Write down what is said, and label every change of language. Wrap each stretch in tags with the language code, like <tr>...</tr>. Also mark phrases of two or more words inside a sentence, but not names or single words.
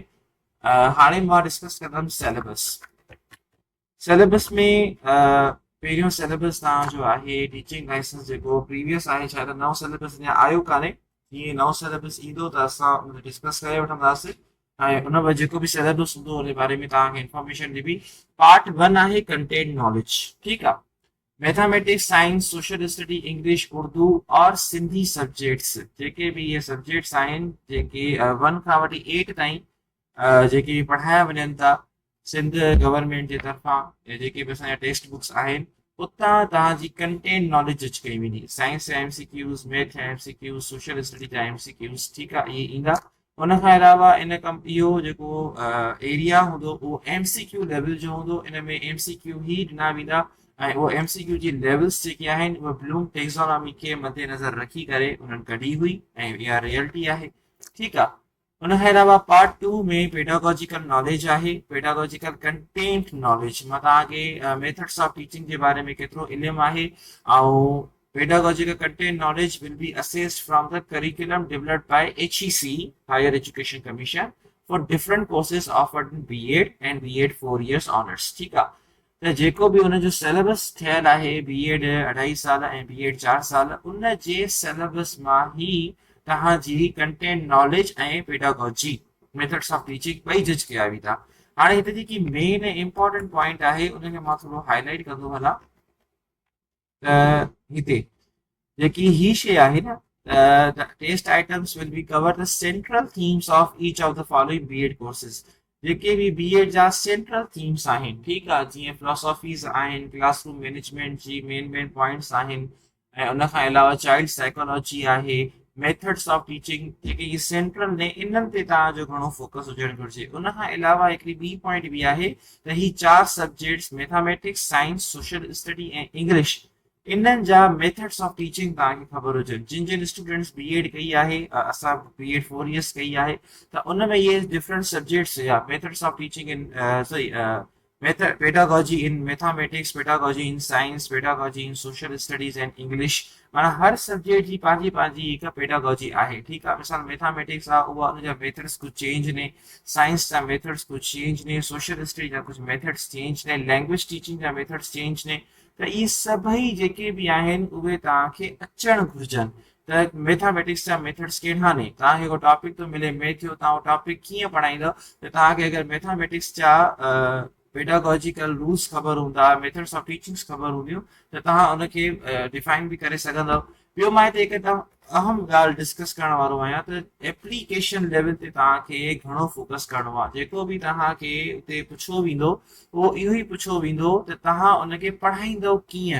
<sd>हाणे मां डिस्कस कंदुमि सिलेबस। सिलेबस में पहिरियों सिलेबस तव्हांजो आहे</sd> <en>teaching license</en> <sd>जेको प्रीवियस आहे, छा त नओं सिलेबस अञा आयो कान्हे। जीअं नओं सिलेबस ईंदो त असां उन डिस्कस करे वठंदासीं ऐं उन में जेको बि सिलेबस हूंदो उन बारे में तव्हांखे इंफॉर्मेशन ॾिबी। पार्ट 1 आहे</sd> <en>content knowledge.</en> <sd>ठीकु आहे,</sd> <en>mathematics science social study English Urdu</en> <sd>और</sd> <en>Sindhi subjects</en> <sd>जेके बि इहे सब्जेक्ट्स आहिनि जेके 1 खां वठी 8 ताईं जेके पढ़ाया वञनि था</sd> <en>Sindh government</en> <sd>जे तरफ़ां, जेके बि असांजा</sd> <en>text books</en> <sd>आहिनि, उतां तव्हांजी</sd> <en>content knowledge</en> <sd>जज कई वेंदी। साइंस जा MCQs, मैथ जा MCQs,</sd> <en>social study</en> <sd>जा MCQs, ठीकु आहे, इहे ईंदा। उन खां अलावा इन कम इहो जेको एरिया हूंदो उहो</sd> <en>MCQ level</en> <sd>जो हूंदो। इन में MCQ ई ॾिना वेंदा ऐं उहो</sd> <en>MCQ जी levels</en> <sd>जेके आहिनि उहे</sd> <en>Bloom taxonomy</en> <sd>खे मद्देनज़र रखी करे उन्हनि कढी हुई ऐं इहा रियलिटी आहे। ठीकु आहे, उन खां अलावा पार्ट 2 में</sd> <en>pedagogical knowledge</en> <sd>आहे,</sd> <en>pedagogical content knowledge.</en> <sd>मां तव्हांखे</sd> <en>methods of teaching</en> <sd>जे बारे में केतिरो इल्मु आहे, ऐं</sd> <en>pedagogical content knowledge will be assessed from the curriculum developed by HEC, Higher Education Commission, for different courses offered in B.Ed and B.Ed 4 years honors।</en> <sd>ठीकु आहे, त जेको बि हुनजो सिलेबस थियल आहे B.Ed 2.5 साल ऐं B.Ed 4 साल, उन जे सिलेबस मां ई तव्हांजी</sd> <en>content knowledge</en> <sd>ऐं</sd> <en>pedagogy methods of teaching</en> <sd>ॿई जज कया वेंदा। हाणे हिते जेकी मेन ऐं</sd> <en>important point</en> <sd>आहे उनखे मां थोरो हाईलाइट कंदो हलां। त हिते जेकी ही शइ आहे न,</sd> <en>the test items will be cover the central themes of each of the following B.Ed courses।</en> <sd>जेके बि B.Ed जा</sd> <en>central themes</en> <sd>आहिनि, ठीकु आहे, जीअं फिलोसॉफीज़ आहिनि,</sd> <en>classroom management</en> <sd>जी</sd> <en>main points</en> <sd>आहिनि, ऐं उन खां अलावा</sd> <en>child psychology</en> <sd>आहे,</sd> <en>methods of teaching,</en> <sd>जेके इहे सेंट्रल ने इन्हनि ते तव्हांजो घणो फोकस हुजणु घुरिजे। उन खां अलावा हिकिड़ी ॿी पॉइंट बि आहे त ही 4 सब्जेक्ट्स</sd> <en>mathematics science social study</en> <sd>ऐं इंग्लिश, इन्हनि जा</sd> <en>methods of teaching</en> <sd>तव्हांखे ख़बर हुजनि। जिन स्टूडेंट्स B.Ed कई आहे, असां</sd> <en>B.Ed 4 years</en> <sd>कई आहे, त उन में इहे</sd> <en>different subjects</en> <sd>या</sd> <en>methods of teaching in sorry pedagogy in mathematics, pedagogy in science, pedagogy in social studies and English,</en> <sd>माना हर सब्जेक्ट जी पंहिंजी हिकु पेडागॉजी आहे। ठीकु आहे, मिसाल मैथमेटिक्स आहे उहा उनजा मेथड्स कुझु चेंज ने, साइंस जा मेथड्स कुझु चेंज ने,</sd> <en>social study</en> <sd>जा कुझु मेथड्स चेंज ने,</sd> <en>language teaching</en> <sd>जा मेथड्स चेंज ने। त इहे सभई जेके बि आहिनि उहे तव्हांखे अचणु घुरिजनि। त मैथमेटिक्स जा मेथड्स कहिड़ा ने, तव्हांखे को टॉपिक थो मिले मैथ जो, तव्हां उहो टॉपिक कीअं पढ़ाईंदव, त तव्हांखे अगरि मैथमेटिक्स जा</sd> <en>pedagogical rules</en> <sd>ख़बर हूंदा,</sd> <en>methods of teachings</en> <sd>ख़बर हूंदियूं, त तव्हां उनखे डिफाइन बि करे सघंदव। ॿियो मां हिते हिकु अहम ॻाल्हि डिस्कस करण वारो आहियां त</sd> <en>application level</en> <sd>ते तव्हांखे घणो फोकस करिणो आहे। जेको बि तव्हांखे उते पुछो वेंदो उहो इहो ई पुछो वेंदो त तव्हां उनखे पढ़ाईंदव कीअं।</sd>